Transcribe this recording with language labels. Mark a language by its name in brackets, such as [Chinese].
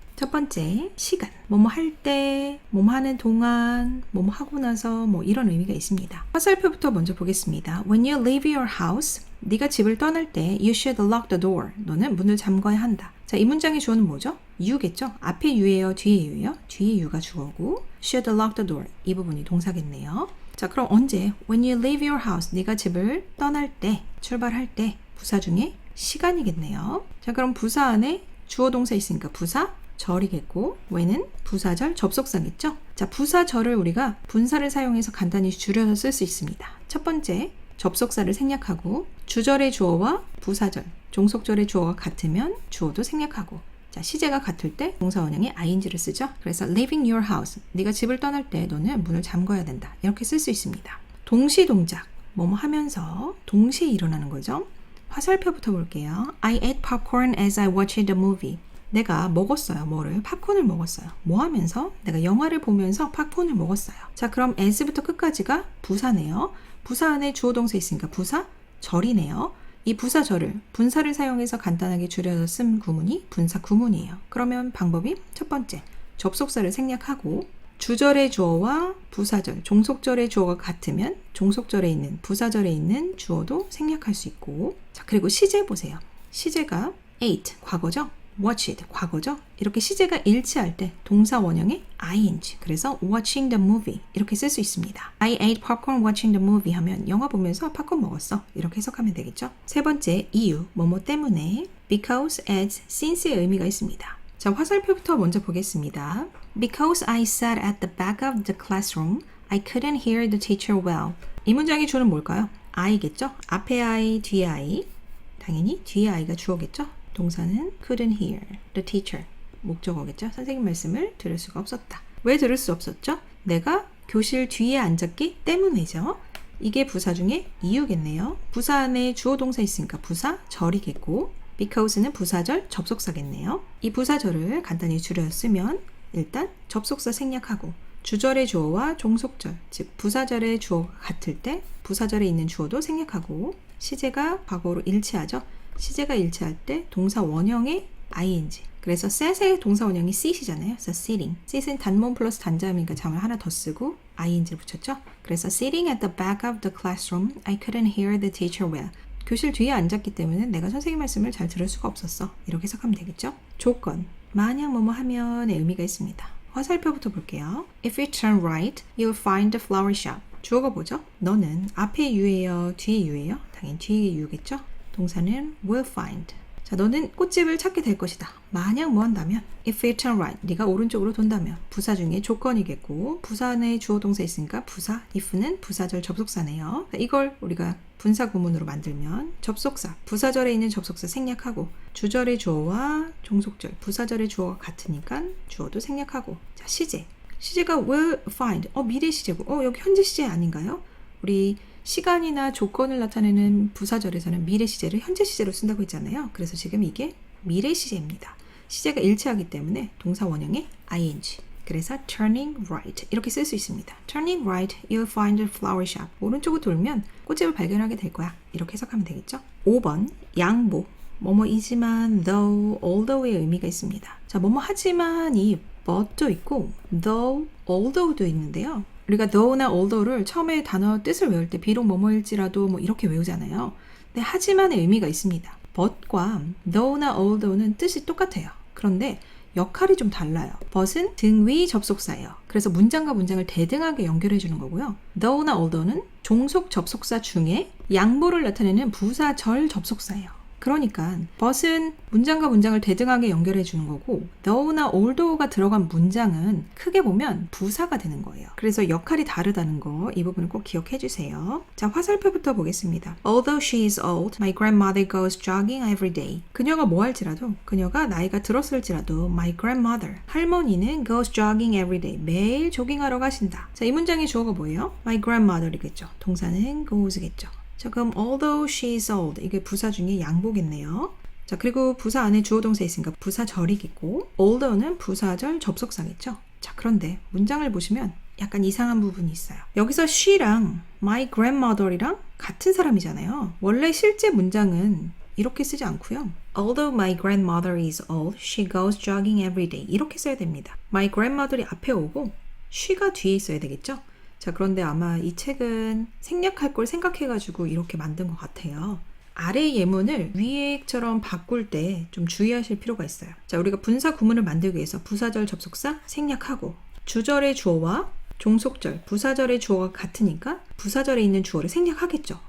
[Korean] 첫 번째, 시간. 뭐뭐 할 때, 뭐뭐 하는 동안, 뭐뭐 하고 나서 뭐 이런 의미가 있습니다. 화살표부터 먼저 보겠습니다. [English] When you leave your house, [Korean] 네가 집을 떠날 때 [English] you should lock the door. [Korean] 너는 문을 잠궈야 한다. 자, 이 문장의 주어는 뭐죠? you겠죠? 앞에 you예요? 뒤에 you예요? 뒤에 [English] you가 주어고 should lock the door. [Korean] 이 부분이 동사겠네요. 자, 그럼 언제? [English] When you leave your house, [Korean] 네가 집을 떠날 때, 출발할 때 부사 중에 시간이겠네요. 자, 그럼 부사 안에 주어 동사 있으니까 부사 절이겠고 when은 부사절 접속사겠죠? 자, 부사절을 우리가 분사를 사용해서 간단히 줄여서 쓸 수 있습니다. 첫 번째, 접속사를 생략하고 주절의 주어와 부사절, 종속절의 주어가 같으면 주어도 생략하고 자, 시제가 같을 때 동사 원형에 ing를 쓰죠. 그래서 [English] leaving your house, [Korean] 네가 집을 떠날 때 너는 문을 잠궈야 된다. 이렇게 쓸 수 있습니다. 동시 동작, 뭐뭐 하면서 동시에 일어나는 거죠. 화살표부터 볼게요. [English] I ate popcorn as I watched the movie. [Korean] 내가 먹었어요. 뭐를? 팝콘을 먹었어요. 뭐 하면서? 내가 영화를 보면서 팝콘을 먹었어요. 자, 그럼 as부터 끝까지가 부사네요. 부사 안에 주어 동사 있으니까 부사 절이네요. 이 부사절을 분사를 사용해서 간단하게 줄여서 쓴 구문이 분사 구문이에요. 그러면 방법이 첫 번째, 접속사를 생략하고 주절의 주어와 부사절, 종속절의 주어가 같으면 종속절에 있는 부사절에 있는 주어도 생략할 수 있고 자, 그리고 시제 보세요. 시제가 ate, 과거죠? watched, 과거죠? 이렇게 시제가 일치할 때 동사 원형의 ing, 그래서 [English] watching the movie [Korean] 이렇게 쓸 수 있습니다. [English] I ate popcorn watching the movie [Korean] 하면 영화 보면서 팝콘 먹었어. 이렇게 해석하면 되겠죠? 세 번째, 이유, 뭐뭐 때문에 because, as, since의 의미가 있습니다. 자, 화살표부터 먼저 보겠습니다. [English] Because I sat at the back of the classroom, I couldn't hear the teacher well. [Korean] 이 문장의 주어는 뭘까요? I겠죠? 앞에 I, 뒤에 I. 당연히 뒤에 I가 주어겠죠? 동사는 [English] couldn't hear the teacher. [Korean] 목적어겠죠? 선생님 말씀을 들을 수가 없었다. 왜 들을 수 없었죠? 내가 교실 뒤에 앉았기 때문이죠. 이게 부사 중에 이유겠네요. 부사 안에 주어 동사 있으니까 부사절이겠고 because는 부사절 접속사겠네요. 이 부사절을 간단히 줄여 쓰면 일단 접속사 생략하고 주절의 주어와 종속절, 즉 부사절의 주어가 같을 때 부사절에 있는 주어도 생략하고 시제가 과거로 일치하죠. 시제가 일치할 때 동사 원형의 ing. 그래서 sit의 동사 원형이 sit이잖아요. 그래서 sitting. sit은 단문 플러스 단자음이니까 잠을 하나 더 쓰고 ing를 붙였죠. [English] 그래서 sitting at the back of the classroom, I couldn't hear the teacher well. [Korean] 교실 뒤에 앉았기 때문에 내가 선생님 말씀을 잘 들을 수가 없었어. 이렇게 해석하면 되겠죠. 조건. 만약 뭐뭐 하면의 의미가 있습니다. 화살표부터 볼게요. [English] If you turn right, you'll find the flower shop. [Korean] 주어가 뭐죠? 너는 앞에 유예요? 뒤에 유예요? 당연히 뒤에 유겠죠? 동사는 will find. 자, 너는 꽃집을 찾게 될 것이다. 만약 뭐 한다면 [English] If you turn right, [Korean] 네가 오른쪽으로 돈다면 부사 중에 조건이겠고 부사 안에 주어 동사 있으니까 부사, if는 부사절 접속사네요. 이걸 우리가 분사 구문으로 만들면 접속사, 부사절에 있는 접속사 생략하고 주절의 주어와 종속절, 부사절의 주어가 같으니까 주어도 생략하고 자, 시제가 will find, 미래 시제고 여기 현재 시제 아닌가요? 우리 시간이나 조건을 나타내는 부사절에서는 미래 시제를 현재 시제로 쓴다고 했잖아요. 그래서 지금 이게 미래 시제입니다. 시제가 일치하기 때문에 동사 원형의 ing. 그래서 [English] turning right [Korean] 이렇게 쓸 수 있습니다. [English] Turning right, you'll find a flower shop. [Korean] 오른쪽으로 돌면 꽃집을 발견하게 될 거야. 이렇게 해석하면 되겠죠. 5번 양보. 뭐뭐이지만 though, although의 의미가 있습니다. 자, 뭐뭐 하지만이 but도 있고 though, although도 있는데요. 우리가 though나 although를 처음에 단어 뜻을 외울 때 비록 뭐뭐일지라도 뭐 이렇게 외우잖아요. 근데 하지만의 의미가 있습니다. but과 though나 although는 뜻이 똑같아요. 그런데 역할이 좀 달라요. but은 등위 접속사예요. 그래서 문장과 문장을 대등하게 연결해 주는 거고요. though나 although는 종속 접속사 중에 양보를 나타내는 부사절 접속사예요. 그러니까 but은 문장과 문장을 대등하게 연결해 주는 거고 though나 although가 들어간 문장은 크게 보면 부사가 되는 거예요. 그래서 역할이 다르다는 거 이 부분을 꼭 기억해 주세요. 자, 화살표부터 보겠습니다. [English] Although she is old, my grandmother goes jogging every day. [Korean] 그녀가 뭐 할지라도, 그녀가 나이가 들었을지라도 [English] my grandmother, [Korean] 할머니는 [English] goes jogging every day. [Korean] 매일 조깅하러 가신다. 자, 이 문장의 주어가 뭐예요? my grandmother이겠죠. 동사는 goes겠죠. 자, 그럼 [English] although she is old [Korean] 이게 부사 중에 양보겠네요. 자, 그리고 부사 안에 주어 동사 있으니까 부사절이겠고 although는 부사절 접속사겠죠. 자, 그런데 문장을 보시면 약간 이상한 부분이 있어요. 여기서 she랑 my grandmother이랑 같은 사람이잖아요. 원래 실제 문장은 이렇게 쓰지 않고요. [English] Although my grandmother is old, she goes jogging every day. [Korean] 이렇게 써야 됩니다. My grandmother이 앞에 오고 she가 뒤에 있어야 되겠죠. 자, 그런데 아마 이 책은 생략할 걸 생각해가지고 이렇게 만든 것 같아요. 아래 예문을 위에처럼 바꿀 때 좀 주의하실 필요가 있어요. 자, 우리가 분사 구문을 만들기 위해서 부사절 접속사 생략하고 주절의 주어와 종속절, 부사절의 주어가 같으니까 부사절에 있는 주어를 생략하겠죠.